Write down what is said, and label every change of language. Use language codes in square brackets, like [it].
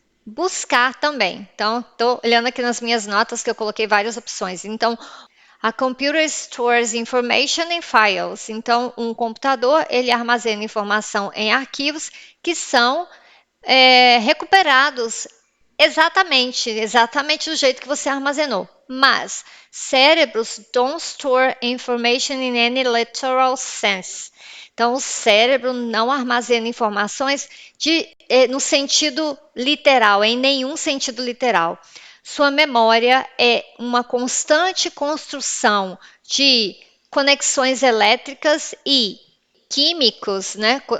[pt] buscar também. Então, estou olhando aqui nas minhas notas que eu coloquei várias opções. [en] Então, a computer stores information in files. [pt] Então, um computador, ele armazena informação em arquivos que são recuperados exatamente do jeito que você armazenou. Mas cérebros [en] don't store information in any literal sense. [pt] Então, o cérebro não armazena informações no sentido literal, em nenhum sentido literal. Sua memória é uma constante construção de conexões elétricas e químicos, né?